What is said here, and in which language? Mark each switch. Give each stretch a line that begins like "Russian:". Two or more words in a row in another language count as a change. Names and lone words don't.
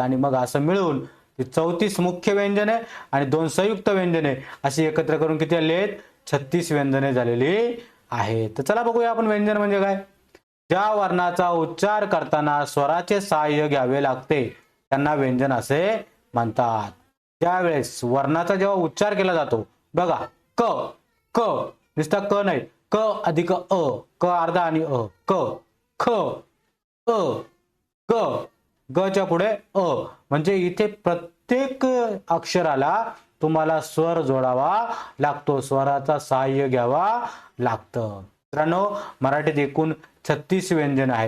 Marathi: आणि मग असं मिळून 34 मुख्य व्यंजने आणि 2 संयुक्त व्यंजने अशी एकत्र करून किती आले आहेत 36 व्यंजने झालेली आहेत. तर चला बघूया आपण व्यंजन म्हणजे काय. ज्या वर्णाचा उच्चार करताना स्वराचे सहाय्य घ्यावे लागते त्यांना व्यंजन असे म्हणतात. त्यावेळेस वर्णाचा जेव्हा उच्चार केला जातो बघा, क क नुसता क नाही, क अधिक क अर्धा आणि क ख ग ग च्या पुढे म्हणजे इथे प्रत्येक अक्षराला तुम्हाला स्वर जोडावा लागतो, स्वराचा सहाय्य घ्यावा लागतं. मित्रांनो मराठीत एकूण 36 व्यंजन आहेत.